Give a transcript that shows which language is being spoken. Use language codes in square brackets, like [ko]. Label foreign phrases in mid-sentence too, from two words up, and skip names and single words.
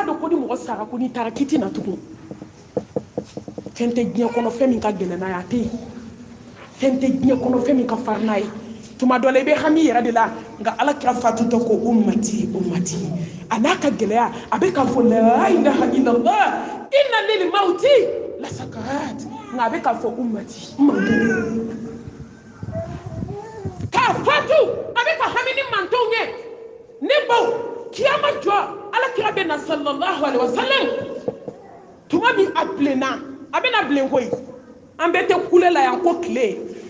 [bm] dɔn ko ni mɔgɔ sara ko n'i taara k'i tɛna tugun fɛn tɛ diɲɛ kɔnɔ fɛn min ka gɛlɛn n'a ye a tɛ yen fɛn tɛ diɲɛ kɔnɔ fɛn min ka farin n'a ye tuma dɔ la i bɛ hami yɛrɛ de la nka alakira fatutɔ ko [ar] أمتي أمتي [bm] a n'a ka gɛlɛya a bɛ k'a fɔ [ar] لا إله إلا الله إن للموت لسكرات [bm] nka a bɛ k'a fɔ ummati mantonw k'a fatu a bɛ ka hami ni mantonw ye ne baw kiyama jɔ alakira bɛ na [ar] صلى الله عليه وسلم [bm] tuma min a bilenna a bɛ na bilen koyi an bɛɛ tɛ kule la yan ko tile